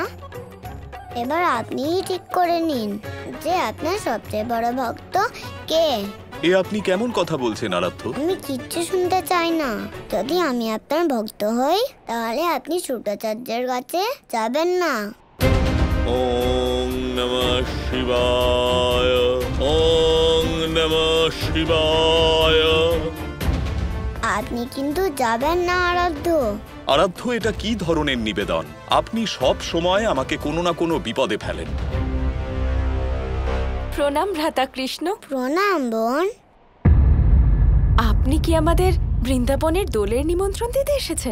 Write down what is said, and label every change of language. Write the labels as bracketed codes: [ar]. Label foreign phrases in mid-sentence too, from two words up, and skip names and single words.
[bn] এবার আপনিই ঠিক করে নিন যে আপনার সবচেয়ে বড় ভক্ত কে। এ আপনি কেমন কথা বলছেন আরাধ্য? আমি কিচ্ছু শুনতে চাই না। যদি আমি আপনার ভক্ত হই তাহলে আপনি শুক্রাচার্যের কাছে যাবেন না। [sa] ওম নমঃ শিবায়। ওম নমঃ শিবায়। [bn] আপনি কিন্তু যাবেন না আরাধ্য। আরাধ্য, এটা কি ধরনের নিবেদন? আপনি সব সময় আমাকে কোনো না কোনো বিপদে ফেলেন। প্রণাম ভ্রাতা কৃষ্ণ। প্রণাম বোন। আপনি কি আমাদের বৃন্দাবনের দোলের নিমন্ত্রণ দিতে এসেছেন?